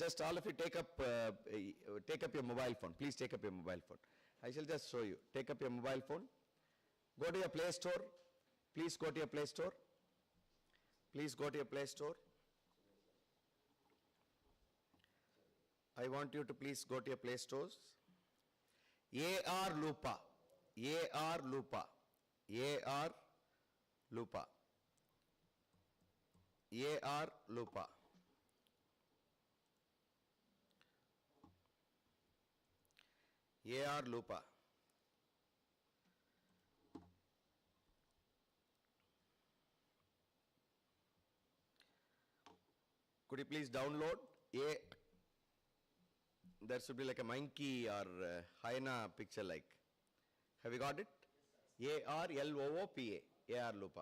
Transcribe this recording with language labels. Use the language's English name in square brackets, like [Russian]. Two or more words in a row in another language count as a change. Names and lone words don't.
[English] Just all of you take up your mobile phone. Please take up your mobile phone. I shall just show you. Take up your mobile phone. Go to your Play Store. Please go to your Play Store. Please go to your Play Store. I want you to please go to your Play Stores. AR Lupa. AR Lupa. AR Lupa. AR Lupa. AR Lupa. Could you please download there should be like a monkey or hyena picture like. Have you got it? ARLOOPA, AR Lupa.